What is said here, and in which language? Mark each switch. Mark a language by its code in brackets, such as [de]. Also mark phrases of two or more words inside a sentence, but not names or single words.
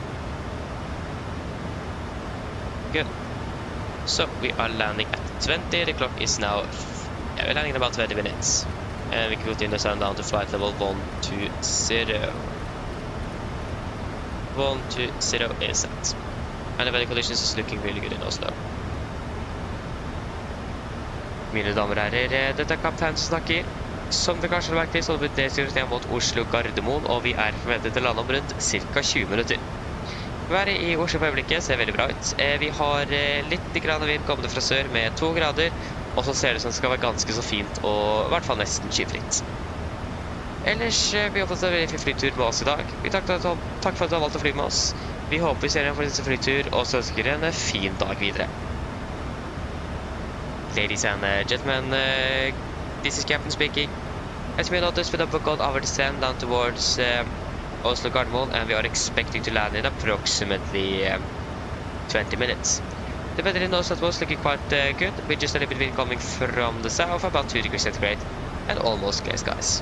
[en] Good. So we are landing at 20. The clock is now. Yeah, we're landing in about 20 minutes, and we can continue to down to flight level 120. 120 is set, and the weather conditions is looking really good in Oslo. [no] Mine damer og herrer, dette kaptein som snakker. Som dere kanskje har merket til, så har vi delstyrt ned mot Oslo Gardermoen, og vi er forventet til å lande om rundt ca. 20 minutter. Været i Oslo på øyeblikket ser veldig bra ut. Vi har litt grann vind kommende fra sør med 2 grader, og så ser det ut som det skal være ganske så fint, og i hvert fall nesten skyfritt. Ellers, vi har fått en veldig fin flytur med oss i dag. Takk for at du har valgt å fly med oss. Vi håper vi ser igjen for neste flytur, og så ønsker dere en fin dag videre. [en] Ladies and gentlemen, this is Captain speaking. As we noticed, we have got our descent down towards Oslo Gardermoen, and we are expecting to land in approximately 20 minutes. The weather in Oslo was looking quite good, with just a little bit wind coming from the south, about 2 degrees centigrade, and almost clear skies.